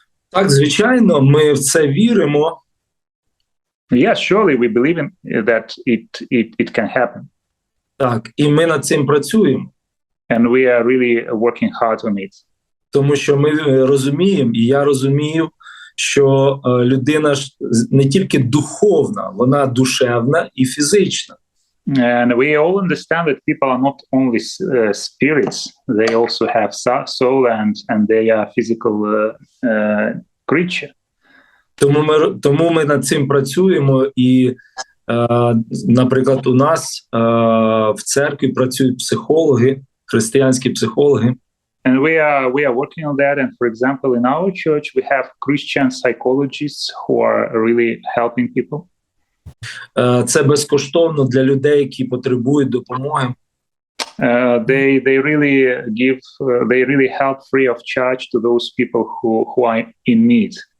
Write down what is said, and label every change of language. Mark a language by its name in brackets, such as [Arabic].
[Ukrainian] Так, звичайно, ми в це віримо. [English] Yes, surely we believe in that it can happen. [Ukrainian] Так, і ми над цим працюємо. [English] And we are really working hard on it. [Ukrainian] Тому що ми розуміємо, і я розумію, що людина ж не тільки духовна, вона душевна і фізична. [English] And we all understand that people are not only spirits, they also have soul and they are physical creature. [Ukrainian] Тому ми над цим працюємо, і, наприклад, у нас в церкві працюють психологи, християнські психологи. [English] And we are working on that. And for example, in our church, we have Christian psychologists who are really helping people. [Ukrainian] Це безкоштовно для людей, які потребують допомоги. [English] They really help free of charge to those people who are in need.